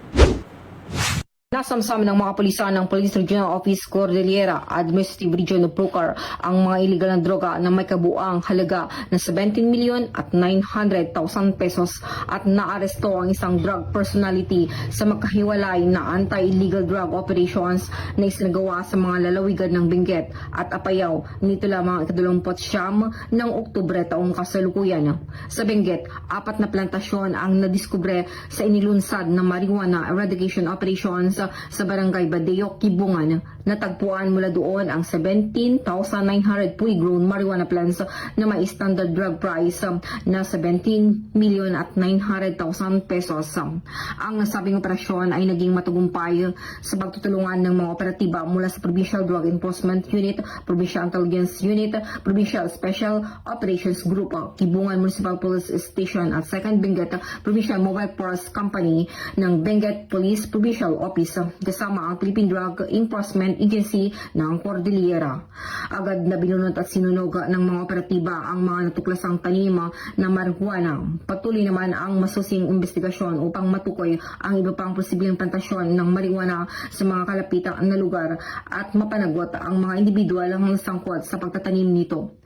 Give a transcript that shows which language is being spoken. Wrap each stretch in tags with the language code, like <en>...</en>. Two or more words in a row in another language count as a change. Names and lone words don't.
<tl>Nasamsam ng mga pulisan ng Police Regional Office Cordillera Administrative Region of Procor ang mga illegal na droga na may kabuang halaga na 17,900,000 pesos at naaresto ang isang</tl> <en>drug personality</en> <tl>sa magkahiwalay na</tl> <en>anti-illegal drug operations</en> <tl>na isinagawa sa mga lalawigan ng Benguet at Apayao nito lamang 29 ng Oktubre taong kasalukuyan. Sa Benguet, 4 na plantasyon ang nadiskubre sa inilunsad ng</tl> <en>marijuana eradication operations</en> <tl>sa Barangay Badeo, Kibungan. Natagpuan mula doon ang 17,900</tl> <en>fully grown marijuana plants</en> <tl>na may</tl> <en>standard drug price</en> <tl>na 17,900,000 pesos. Ang nasabing operasyon ay naging matagumpay sa pagtutulungan ng mga operatiba mula sa Provincial Drug Enforcement Unit, Provincial Intelligence Unit, Provincial Special Operations Group, Kibungan Municipal Police Station at 2nd Benguet Provincial Mobile Force Company ng Benguet Police Provincial Office kasama ang Philippine Drug Enforcement Agency ng Cordillera. Agad na binunot at sinunog ng mga operatiba ang mga natuklasang tanim na marijuana. Patuloy naman ang masusing investigasyon upang matukoy ang iba pang posibleng plantasyon ng marijuana sa mga kalapitang na lugar at mapanagot ang mga individual ang sangkot sa pagtatanim nito.</tl>